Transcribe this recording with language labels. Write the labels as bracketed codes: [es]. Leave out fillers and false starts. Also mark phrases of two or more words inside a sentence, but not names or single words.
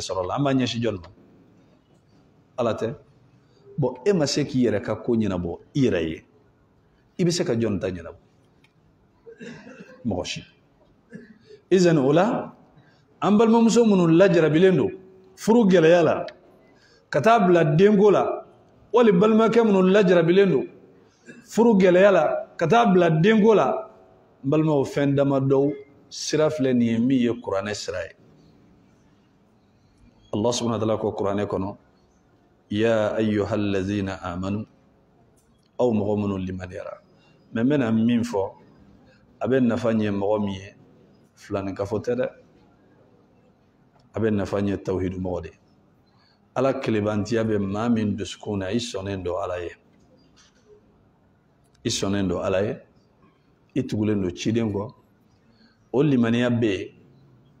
[bm] sɔrɔ la an b'a ɲɛsin jɔn ma ala tɛ bon e ma se k'i yɛrɛ ka ko ɲɛnabɔ i yɛrɛ ye i bɛ se ka jɔn ta ɲɛnabɔ mɔgɔ si izani o la an balimamuso minnu lajarabilen don furu gɛlɛya la ka taa bila denko la wali balimakɛ minnu lajarabilen don furu gɛlɛya la ka taa bila denko la n balimaw fɛn damadɔw sira filɛ nin ye min ye kuranɛ sira ye [ar] الله سبحانه وتعالى يا أيها الذين آمنوا [bm] aw mɔgɔ minnu limaniyara mais n bɛna min fɔ a bɛ nafa ɲɛ mɔgɔ min ye filanikafo tɛ dɛ a bɛ nafa ɲɛ tawhidu mɔgɔ de ala kelebantiya bɛ maa min dusukun na i sɔnnen don ala ye i sɔnnen don ala ye i tugulen don ciden kɔ o limaniya bɛ yen